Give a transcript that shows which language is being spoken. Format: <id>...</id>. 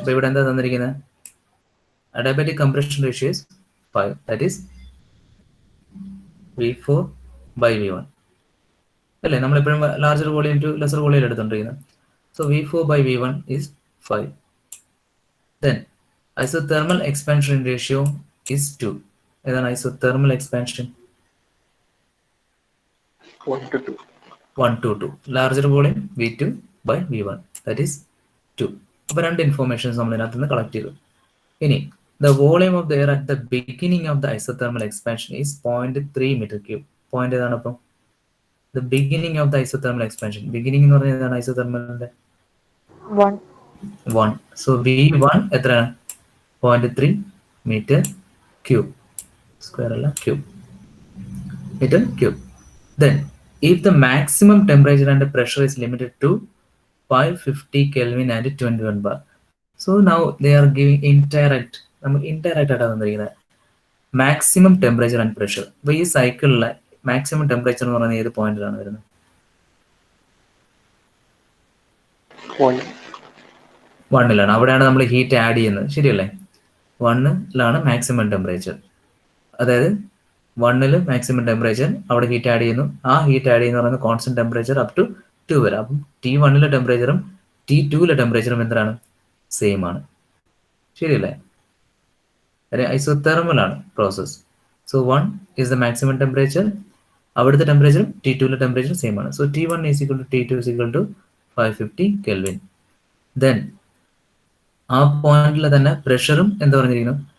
<ml>അപ്പോൾ ഇവിടെ എന്താ തന്നിരിക്കുന്നത്?</ml> <en>Adiabatic compression ratio is 5. That is</en> <ml>V4 by V1 അല്ലേ, നമ്മളെപ്പോഴും larger volume to lesser volume എടുത്തോണ്ടിരിക്കുന്നത്.</ml> <en>So V4 by V1 is 5. Then isothermal expansion ratio is 2.</en> <ml>ഏതാണ്</ml> <en>isothermal expansion? 1 to 2. 1 to 2. Larger volume V2 by V1, that is 2.</en> <ml>അപ്പോൾ രണ്ട് informations നമ്മൾ ഇതിനകത്ത് നിന്ന് collect ചെയ്തു.</ml> <en>ഇനി the volume of the air at the beginning of the isothermal expansion is 0.3 meter cube.</en> <ml>Point ഏതാണ് അപ്പം?</ml> <en>The beginning of the isothermal expansion. Beginning</en> <ml>എന്ന് പറഞ്ഞാൽ ഏതാണ്</ml> <en>isothermalന്റെ? 1. So V1</en> <ml>എത്രയാണ്?</ml> <en>0.3 meter cube. Square അല്ല, cube. Meter cube. Then if the maximum temperature and pressure is limited to 550 Kelvin and 21 bar. So now they are giving indirect</en> <ml>ആയിട്ടാണ് തന്നിരിക്കുന്നത്</ml> <en>Maximum temperature and pressure.</en> <ml>അപ്പോൾ ഈ സൈക്കിളിലെ maximum temperature എന്ന് പറയുന്നത് ഏത് പോയിന്റിലാണ് വരുന്നത്? 1ലാണ്. അവിടെയാണ് നമ്മൾ ഹീറ്റ് ആഡ് ചെയ്യുന്നത്, ശരിയല്ലേ? 1ലാണ് മാക്സിമം ടെമ്പറേച്ചർ, അതായത് 1ൽ മാക്സിമം ടെമ്പറേച്ചർ, അവിടെ ഹീറ്റ് ആഡ് ചെയ്യുന്നു. ആ ഹീറ്റ് ആഡ് ചെയ്യുന്ന പറയുന്നത് കോൺസ്റ്റന്റ് ടെമ്പറേച്ചർ അപ് ടു 2 വരെ. അപ്പം T1ലെ ടെമ്പറേച്ചറും T2ലെ ടെമ്പറേച്ചറും എന്താണ്? സെയിം ആണ്, ശരിയല്ലേ? ഐസോതെർമൽ ആണ് process.</ml> <en>so 1 is the maximum temperature,</en> <ml>അവിടുത്തെ ടെമ്പറേച്ചറും T2ലെ ടെമ്പറേച്ചറും സെയിം ആണ്.</ml> <en>So T1 is equal to T2 is equal to 550 Kelvin.</en> <ml>Then ആ പോയിന്റിൽ തന്നെ പ്രഷറും എന്താ പറഞ്ഞിരിക്കുന്നു?</ml>